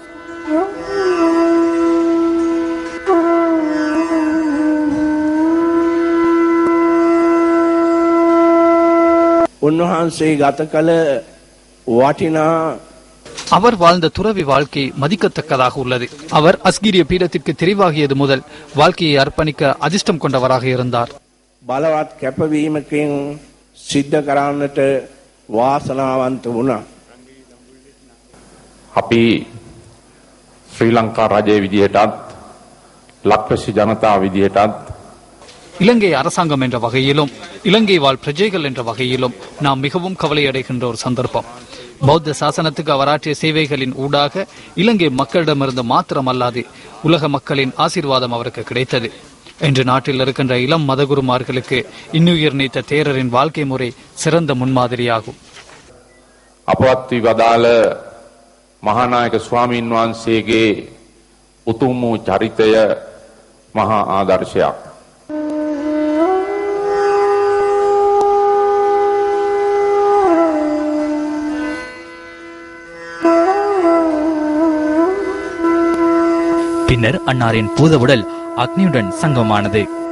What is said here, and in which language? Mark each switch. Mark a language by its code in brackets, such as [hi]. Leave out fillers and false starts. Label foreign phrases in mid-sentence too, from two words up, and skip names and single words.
[ta] அவர் வாழ்ந்த துறவி வாழ்க்கை மதிக்கத்தக்கதாக உள்ளது. அவர் அஸ்கிரிய பீடத்திற்கு தெரிவாகியது முதல் வாழ்க்கையை அர்ப்பணிக்க அதிர்ஷ்டம் கொண்டவராக இருந்தார். [si] බලවත් කැපවීමකින් සිද්ධ කරන්නට වාසනාවන්ත වුණා. අපි ශ්‍රී ලංකා රජයේ විදිහටත් ලක්වැසි ජනතාව විදිහටත් [ta] இலங்கை அரசாங்கம் என்ற வகையிலும் இலங்கை வாழ் பிரஜைகள் என்ற வகையிலும் நாம் மிகவும் கவலையடைகின்ற ஒரு சந்தர்ப்பம். பௌத்த சாசனத்துக்கு அவராற்றிய சேவைகளின் ஊடாக இலங்கை மக்களிடமிருந்து மாத்திரமல்லாது உலக மக்களின் ஆசீர்வாதம் அவருக்கு கிடைத்தது. இன்று நாட்டில் இருக்கின்ற இளம் மதகுருமார்களுக்கு இன்னுயிர் நீத்த தேரரின் வாழ்க்கை முறை சிறந்த முன்மாதிரியாகும். [si] අපවත් වී වදාළ මහානායක ස්වාමීන් වහන්සේගේ උතුම් වූ චරිතය මහා ආදර්ශයක්. [ta] பின்னர் அன்னாரின் பூதவுடல் அக்னியுடன் சங்கமானது.